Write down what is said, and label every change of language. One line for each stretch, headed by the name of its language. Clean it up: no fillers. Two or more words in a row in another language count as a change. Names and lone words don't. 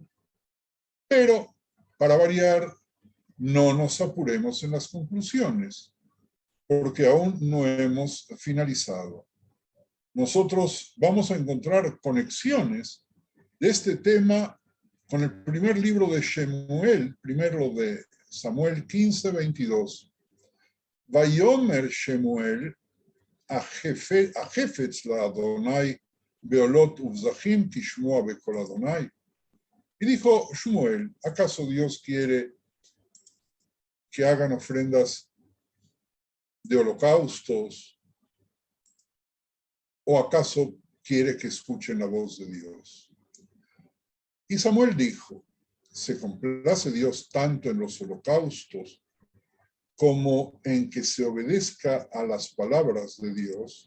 Spanish: Pero, para variar, no nos apuremos en las conclusiones, porque aún no hemos finalizado. Nosotros vamos a encontrar conexiones de este tema con el primer libro de Shemuel, primero de Samuel 15:22.
Hebrew: ויאמר שמואל החפץ לה' בעולות וזבחים כשמוע בקול ה.
Spanish: Y dijo Shemuel, ¿acaso Dios quiere que hagan ofrendas de holocaustos? ¿O acaso quiere que escuchen la voz de Dios? Y Samuel dijo, se complace Dios tanto en los holocaustos como en que se obedezca a las palabras de Dios.